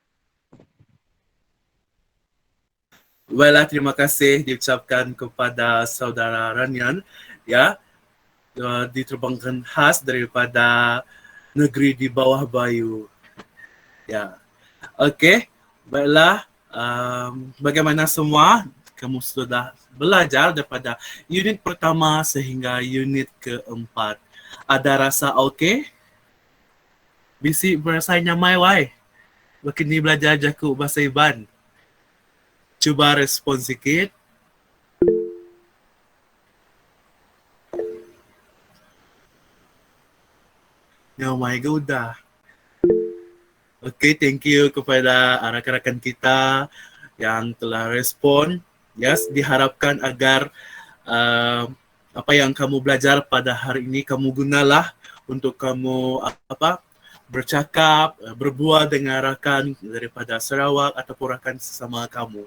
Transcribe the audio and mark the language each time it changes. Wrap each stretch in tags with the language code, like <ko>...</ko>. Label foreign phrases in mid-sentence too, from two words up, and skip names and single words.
<ms>Baiklah, terima kasih diucapkan kepada saudara Ranyan, ya, diterbangkan khas daripada negeri di bawah bayu. Ya, okey, baiklah. Bagaimana semua? Kamu sudah belajar daripada unit pertama sehingga unit keempat. Ada rasa okey?</ms> <iba>Bisi berasa nyamai wai. Bakini belajar jaku bahasa Iban.</iba> <ms>Cuba respon sikit.</ms> <iba>Nyamai ke udah?</iba> <ms>Okey,</ms> <en>thank you</en> <ms>kepada rakan-rakan kita yang telah respon. Yes, diharapkan agar apa yang kamu belajar pada hari ini kamu gunalah untuk kamu bercakap, berbual dengan rakan daripada Sarawak ataupun rakan sesama kamu.</ms>